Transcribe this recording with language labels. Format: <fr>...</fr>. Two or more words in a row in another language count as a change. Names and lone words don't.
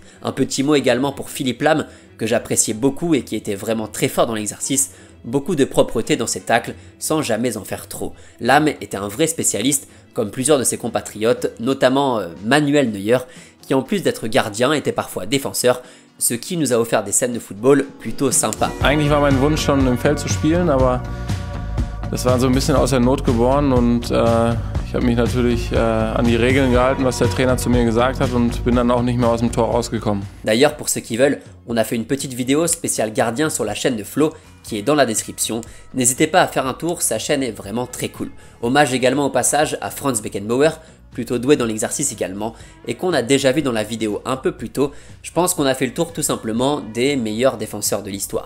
<fr>Un petit mot également pour Philippe Lahm, que j'appréciais beaucoup et qui était vraiment très fort dans l'exercice, beaucoup de propreté dans ses tacles sans jamais en faire trop. Lahm était un vrai spécialiste, comme plusieurs de ses compatriotes, notamment Manuel Neuer, qui en plus d'être gardien était parfois défenseur, ce qui nous a offert des scènes de football plutôt sympas.</fr> <de>Eigentlich war mein Wunsch schon im Feld zu spielen, aber das war so ein bisschen aus der Not geboren und ich habe mich natürlich an die Regeln gehalten, was der Trainer zu mir gesagt hat und bin dann auch nicht mehr aus dem Tor rausgekommen.</de> <fr>D'ailleurs, pour ceux qui veulent, on a fait une petite vidéo spéciale gardien sur la chaîne de Flo qui est dans la description. N'hésitez pas à faire un tour, sa chaîne est vraiment très cool. Hommage également au passage à Franz Beckenbauer, plutôt doué dans l'exercice également, et qu'on a déjà vu dans la vidéo un peu plus tôt. Je pense qu'on a fait le tour tout simplement des meilleurs défenseurs de l'histoire.</fr>